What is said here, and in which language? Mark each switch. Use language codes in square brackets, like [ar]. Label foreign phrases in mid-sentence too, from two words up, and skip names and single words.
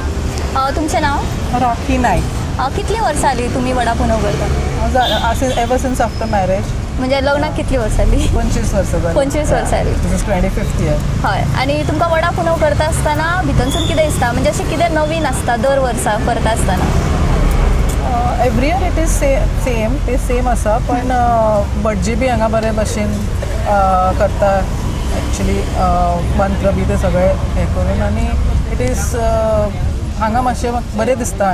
[kok] तुमचे नाव? राखी नाईक। कितली वर्ष आली तुम्ही वडा पुनव करता? [en] ever since after marriage. [kok] म्हणजे लग्नाक कितली वर्ष आली? [mr] 25 वर्ष झाली। [kok] 25 वर्ष आली। [en] this is 25th year. [kok] हय। आणि तुमका वडा पुनव करता असताना भितरसून कितें दिसता, म्हणजे अशें कितें नवीन आसता दर वर्सा करता असताना? [en] every year it is same [kok] ते सेम आसा, पण भटजी बी हांगा बरे भशेन करता एक्चुली मंत्र बी ते सगळे हे करून, आनी [en] it is [kok] हांगा मातशें बरें दिसता।